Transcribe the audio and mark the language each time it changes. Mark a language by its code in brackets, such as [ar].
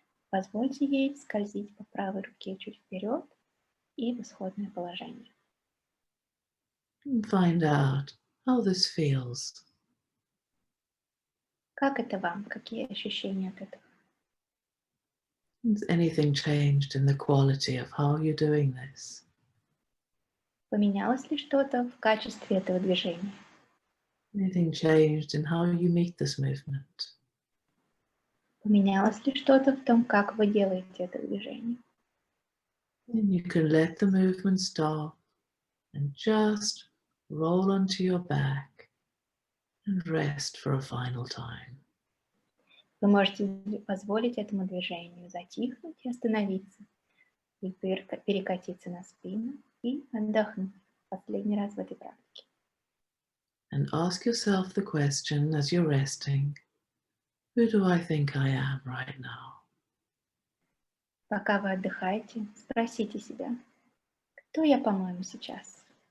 [ru] Позвольте ей скользить по правой руке чуть вперед и в исходное положение. [en] And find out how this feels. [ru] Как это вам? Какие ощущения от этого? [en] Has anything changed in the quality of how you're doing this? [ru] Поменялось ли что-то в качестве этого движения? [en] Anything changed in how you meet this movement? [ru] Поменялось ли что-то в том, как вы делаете это движение? [en] Then you can let the movement stop and just roll onto your back and rest for a final time. [ru] Вы можете позволить этому движению затихнуть и остановиться, и перекатиться на спину и отдохнуть последний раз в этой практике. [en] And ask yourself the question as you're resting, who do I think I am right now? [ru] Пока вы отдыхаете, спросите себя, кто я, по-моему, сейчас?